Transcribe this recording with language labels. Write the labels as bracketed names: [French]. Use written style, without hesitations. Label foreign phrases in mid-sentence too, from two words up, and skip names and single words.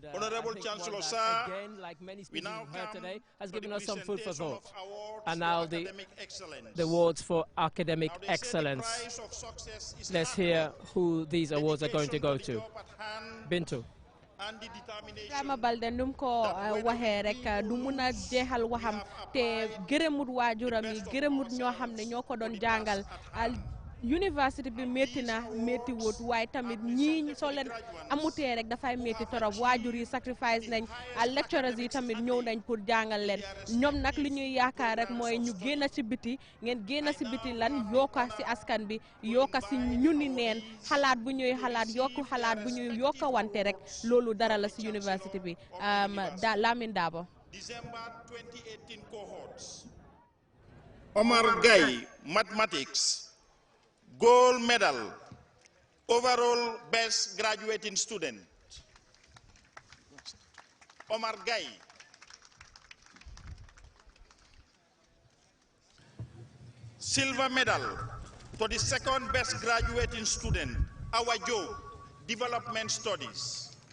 [English] Honorable Chancellor, sir, again, like many speeches now we've heard today, has given the us some food for presentation thought. of awards And for now the excellence. awards for academic Now, they say the excellence. price of success is Let's hard hear work, who these awards are going to go dedication to. the job at hand, Bintu. and the determination [Wolof] Ibrahima Balde num ko waxee rek du mun a jeexal waxam te gërëmut waajuram yi gërëmut ñoo xam ne ñoo ko doon jàngal university bi métti na métti wut waaye tamit ñii soo leen amutee rek dafay métti torop waajur yi sacrifice nañ lecturers yi tamit ñëw nañ pour jàngal leen ñoom nag li ñuy yaakaar rek mooy ñu génn ci biti ngeen génn ci biti lan yokka ci askan bi yokka ci ñuni neen xalaat bu ñuy xalaat yokku xalaat bu ñuy yokka wante rek loolu dara la ci university bi Lamin Dabo. [English] December 2018 cohorts. Omar Gueye, mathematics, gold medal, overall best graduating student. Omar Gueye. Silver medal to the second best graduating student, Awa Joe, development studies.